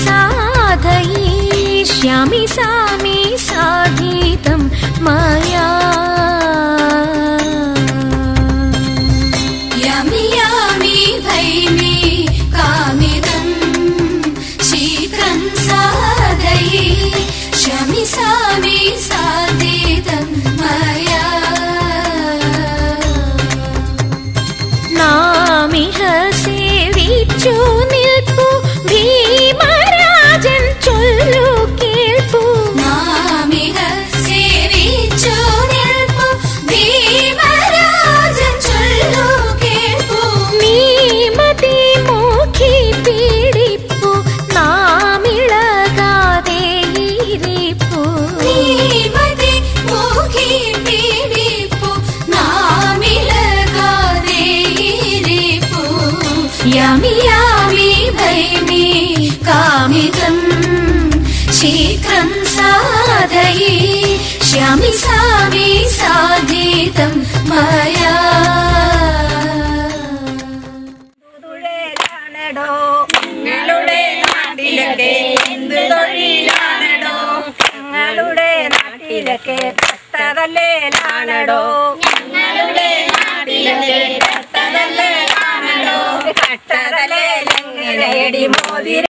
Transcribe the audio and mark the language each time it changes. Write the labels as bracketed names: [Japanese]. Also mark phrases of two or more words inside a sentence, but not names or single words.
[Sanskrit] साधयिष्यामि सामि साधितं मया यामि यामि भैमि कामितं शीघ्रं साधयिष्यामि सामि साधितं मया [Malayalam] നാമിഹ സേവിച്ചു നിൽപ്പു ഭീമരാജൻ ചൊല്ലു കേൾപ്പു നാമിഹ സേവിച്ചു നിൽപ്പു ഭീമരാജൻ ചൊല്ലു കേൾപ്പു നീമതി മോഖി പീഡിപ്പു നാമിളകാതെ ഇരിപ്പു നീമതി മോഖി പീഡിപ്പു നാമിളകാതെ [Sanskrit] यामि यामि भैमि कामितं शीघ्रं साधयिष्यामि सामि साधितं मया [Malayalam] ഞങ്ങളുടെ നാട്ടിലൊക്കെ എന്ത് തൊഴിലാണടോ ഞങ്ങളുടെ നാട്ടിലൊക്കെ കട്ടതല്ലേലാണടോ ഞങ്ങളുടെ നാട്ടിലൊക്കെ കട്ടതല്ലേലാണടോ കട്ടതലേലെങ്ങനെയടി മോതി